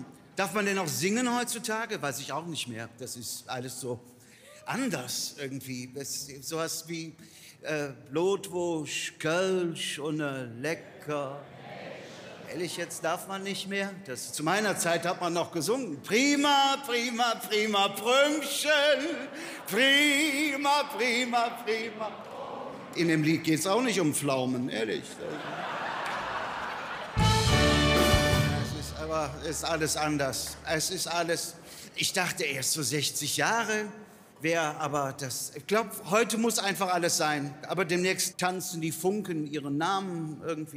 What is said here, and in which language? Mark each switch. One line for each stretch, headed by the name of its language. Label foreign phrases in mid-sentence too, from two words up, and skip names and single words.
German: Darf man denn noch singen heutzutage? Weiß ich auch nicht mehr. Das ist alles so anders irgendwie. Das ist sowas wie Blutwurst, Kölsch und lecker... Ehrlich, jetzt darf man nicht mehr? Zu meiner Zeit hat man noch gesungen. Prima, prima, prima, Prümchen. Prima, prima, prima. In dem Lied geht es auch nicht um Pflaumen, ehrlich. Es ist alles anders. Es ist alles... Ich dachte erst so 60 Jahre wäre, aber das... Ich glaube, heute muss einfach alles sein. Aber demnächst tanzen die Funken ihren Namen irgendwie.